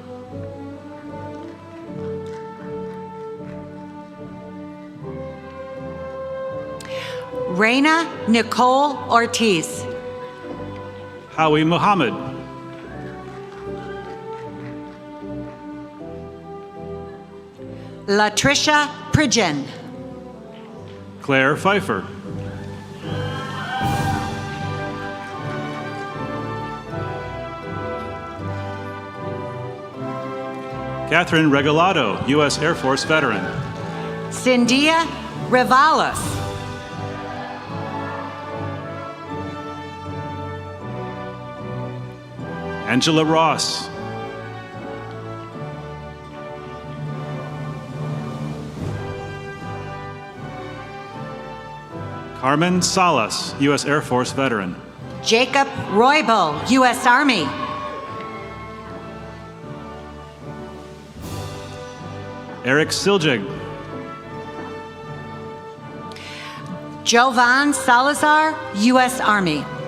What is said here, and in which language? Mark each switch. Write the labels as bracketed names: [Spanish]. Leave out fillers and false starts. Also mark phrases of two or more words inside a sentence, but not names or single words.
[English] Reina Nicole Ortiz. Howie Muhammad. Latricia Pridgen. Claire Pfeiffer. Catherine Regalado, U.S. Air Force veteran. Cindia Revalos. Angela Ross. Carmen Salas, U.S. Air Force veteran. Jacob Roybal, U.S. Army. Eric Siljig. Jovan Salazar, U.S. Army.